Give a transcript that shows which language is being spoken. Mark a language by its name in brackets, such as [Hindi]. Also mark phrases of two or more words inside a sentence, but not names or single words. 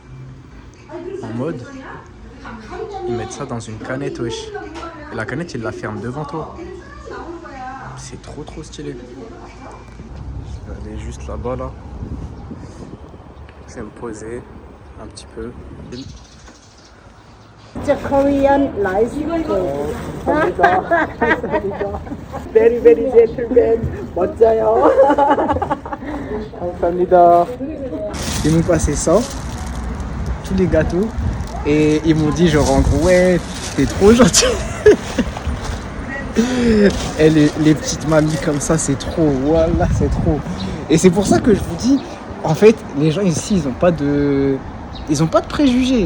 [French] En mode, ils mettent ça dans une canette, wesh. Et la canette, ils la ferment devant toi. C'est trop stylé. Je vais aller juste là-bas, là. Je vais me poser un petit peu. [English] It's a Korean rice bowl. Very, very gentleman. [Korean] 멋져요. 감사합니다. [French] Ils m'ont passé ça, tous les gâteaux, et ils m'ont dit genre en gros ouais, t'es trop gentil. Et les petites mamies comme ça, c'est trop, voilà, c'est trop. Et c'est pour ça que je vous dis, en fait, les gens ici, ils ont pas de préjugés.